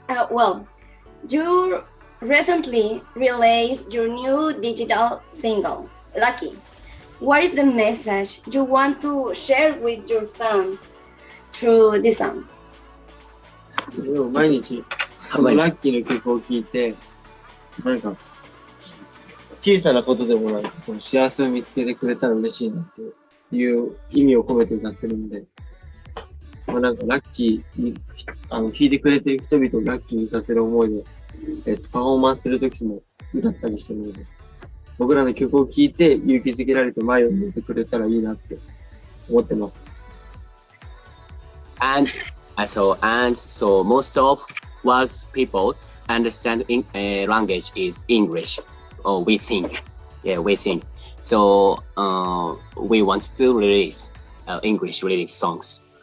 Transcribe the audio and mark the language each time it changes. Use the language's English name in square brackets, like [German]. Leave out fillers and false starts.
[English] Well, you recently released your new digital single, Lucky. What is the message you want to share with your fans through this song? [Japanese] 毎日、ラッキーの曲を聴いて、なんか、小さなことでもなんか、その幸せを見つけてくれたら嬉しいなっていう意味を込めて歌ってるんで、まあ、なんかラッキーに、聴いてくれてる人々をラッキーにさせる思いで、パフォーマンスするときも歌ったりしてるので、僕らの曲を聴いて勇気づけられて前を向いてくれたらいいなって思ってます。 [English] And so most of world's people understand language is English. Or we think. Yeah, we think. So we want to release English lyric songs.